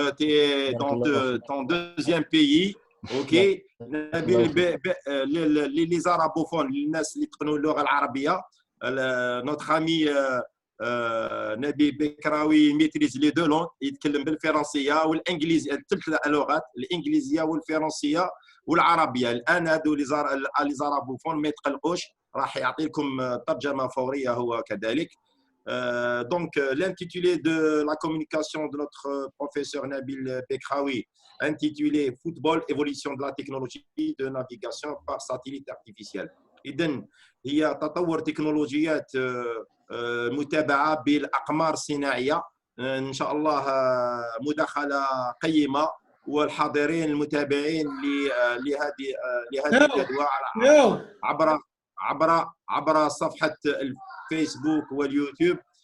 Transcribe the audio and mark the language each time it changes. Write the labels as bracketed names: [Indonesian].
[French] Tu es dans ton deuxième pays. Ok. [Arabic] Nabil, [French] les arabophones, [Arabic] الناس اللي يتقنوا اللغة العربية. [French] Notre ami [Arabic] نبيل بكراوي ميتريز لي دو لونغ، يتكلم بالفرنسيه والانجليزيه، الثلاث لغات، الانجليزيه والفرنسيه والعربيه. الان هذو لي زارابوفون ما يتقلقوش، راح يعطي لكم ترجمه فوريه هو كذلك. [French] Donc l'intitulé de la communication de notre professeur Nabil Bekraoui, intitulé Football, évolution de la technologie de navigation par satellite artificiel. [Arabic] إذن هي تطور تكنولوجيات متابعة بالأقمار الصناعية. إن شاء الله مداخلة قيمة، والحاضرين المتابعين لهذه الندوة عبر صفحة الفيسبوك واليوتيوب.